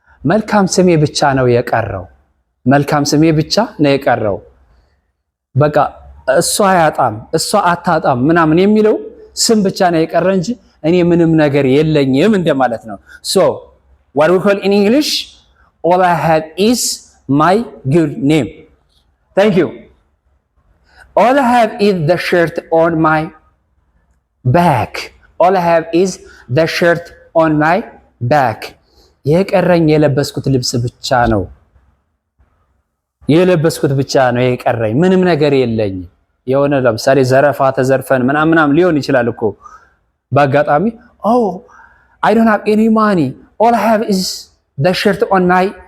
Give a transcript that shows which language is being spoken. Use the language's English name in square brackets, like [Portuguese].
[Amharic] መልካም ስሜ ብቻ ነው የቀረው መልካም ስሜ ብቻ ነው የቀረው በቃ እሷ አያጣም እሷ አታጣም ምናምን የሚለው ስም ብቻ ነው የቀረ እንጂ እኔ ምንም ነገር የለኝም እንደማለት ነው። [English] so what we call in English all I have is my good name. Thank you. All I have is the shirt on my back. All I have is the shirt on my back. [Amharic] የቀረኝ የለበስኩት ልብስ ብቻ ነው የለበስኩት ብቻ ነው የቀረኝ ምንም ነገር የለኝ። የሆነ ለምሳሌ ዘረፋ ተዘርፈን ምናምን ሊሆን ይችላል እኮ በአጋጣሚ [English] oh I don't have any money all I have is the shirt on my